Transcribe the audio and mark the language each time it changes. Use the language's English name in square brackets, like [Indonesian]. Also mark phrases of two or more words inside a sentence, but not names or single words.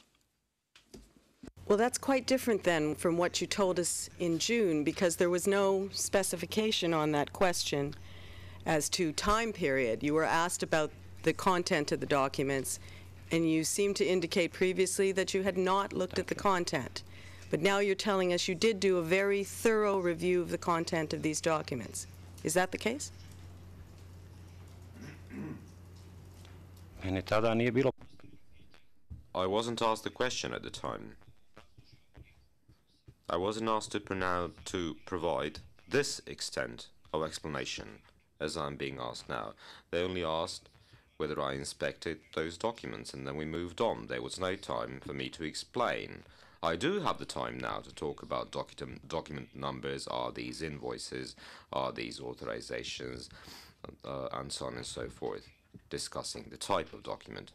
[English] Well, that's quite different then from what you told us in June, because there was no specification on that question as to time period. You were asked about the content of the documents, and you seemed to indicate previously that you had not looked at the content. But now you're telling us you did do a very thorough review of the content of these documents. Is that the case? [Serbian] Meni tada nije bilo. [English] I wasn't asked the question at the time. I wasn't asked to provide this extent of explanation as I'm being asked now. They only asked whether I inspected those documents, and then we moved on. There was no time for me to explain. I do have the time now to talk about document numbers, are these invoices, are these authorizations, and so on and so forth, discussing the type of document.